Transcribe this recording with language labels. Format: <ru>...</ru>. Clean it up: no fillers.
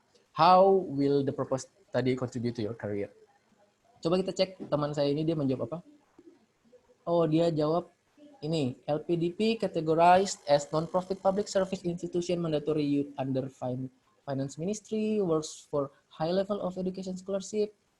<en>How will the proposed study contribute to your career?</en> <id>Coba kita cek teman saya ini dia menjawab apa? Oh, dia jawab ini,</id> <en>LPDP categorized as non-profit public service institution mandatory youth under finance ministry, works for high level of education scholarship.</en>